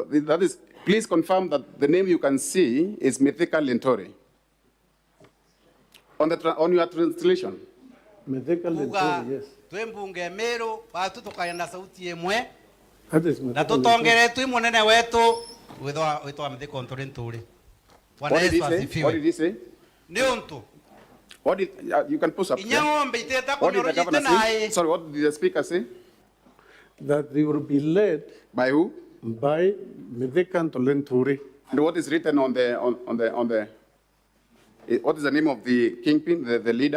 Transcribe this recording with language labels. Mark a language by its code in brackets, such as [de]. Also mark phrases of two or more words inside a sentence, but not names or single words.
[en] That is, please confirm that the name you can see is Mithika Lintori. On your translation. Mithika Lintori, yes. [mer] Twembunge Meru watu tukayenda sauti emwe [en] That is [mer] na tutongere twi munene wetu witwa Mithika Lintori. [en] What did he say? What did he say? [mer] Ni untu. [en] What did you can post up? [mer] Inyang'ombe iteta [en] What did the governor say? Sorry, what did the speaker say? That they will be led by who? By Mithika Lintori. And what is written on the what is the name of the kingpin, the leader?